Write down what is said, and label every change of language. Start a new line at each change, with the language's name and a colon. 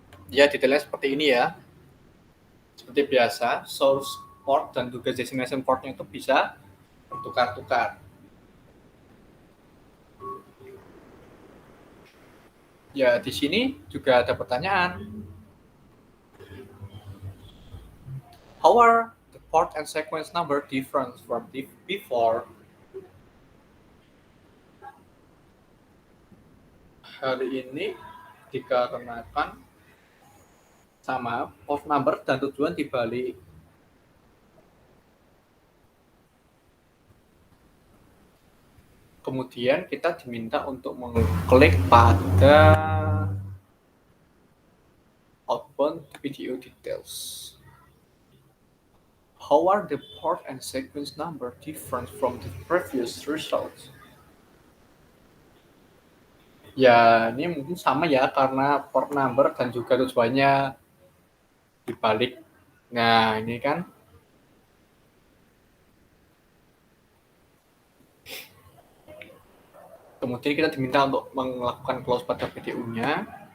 Indonesian: Ya, detailnya seperti ini ya. Seperti biasa, source port dan juga destination portnya itu bisa bertukar-tukar. Ya, di sini juga ada pertanyaan.
English: How are the port and sequence number different from before?
Indonesian: Hari ini dikarenakan sama port number dan tujuan dibalik. Kemudian kita diminta untuk mengklik pada outbound video details.
English: How are the port and sequence number different from the previous results?
Indonesian: Ya, ini mungkin sama ya karena port number dan juga tujuannya dibalik. Nah, ini kan kemudian kita diminta untuk melakukan close pada video-nya.